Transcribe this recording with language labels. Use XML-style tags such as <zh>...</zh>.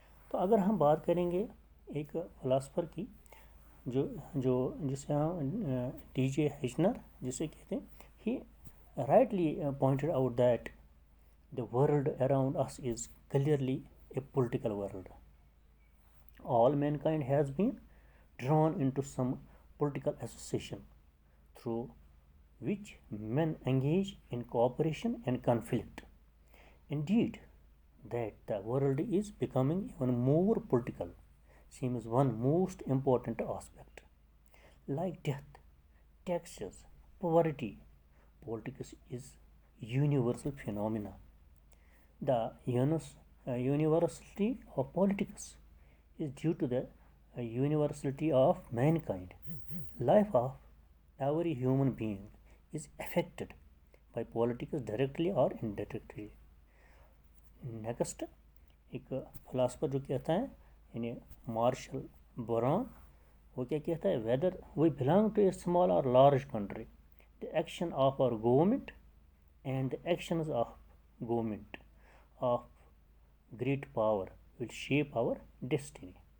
<ur>تو اگر ہم بات کریں گے ایک فلاسفر کی جسے ہم ڈی جے ہیچنر جسے کہتے ہیں،</ur> <en>He rightly pointed out that the world around us is clearly a political world. All mankind has been drawn into some political association through which men engage in cooperation and conflict. Indeed, that the world is becoming even more political seems one most important aspect. Like death, taxes, poverty, politics is universal phenomena. The universality of politics is due to the universality of mankind. Life of every human being is affected by politics directly or indirectly.</en> <ur>Next ایک philosopher جو کہتا ہے</ur> <en>یعنی Marshall Brown, وہ کیا کہتا ہے، whether we belong to a small or large country, the action of our government and the actions of government of great power will shape our destiny.</en>